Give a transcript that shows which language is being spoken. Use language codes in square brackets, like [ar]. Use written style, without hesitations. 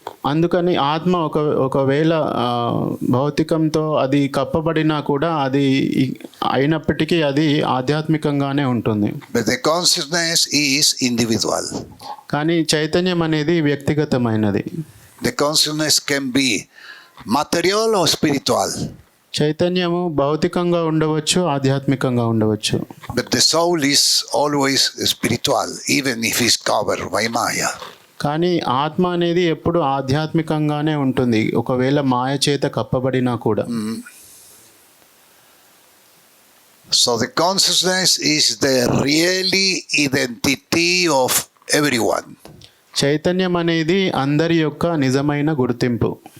[te] అందుకని ఆత్మ ఒకవేళ భౌతికంతో అది కప్పబడినా కూడా అది అయినప్పటికీ అది ఆధ్యాత్మికంగానే ఉంటుంది. [en] But the consciousness is individual. [te] కానీ చైతన్యం అనేది వ్యక్తిగతమైనది. [en] The consciousness can be material or spiritual. [te] చైతన్యము భౌతికంగా ఉండవచ్చు, ఆధ్యాత్మికంగా ఉండవచ్చు. [en] But the soul is always spiritual, even if it's covered by Maya. [te] కానీ ఆత్మ అనేది ఎప్పుడు ఆధ్యాత్మికంగానే ఉంటుంది, ఒకవేళ మాయ చేత కప్పబడినా కూడా. [en] So the consciousness is the really identity of everyone. [te] చైతన్యం అనేది అందరి యొక్క నిజమైన గుర్తింపు.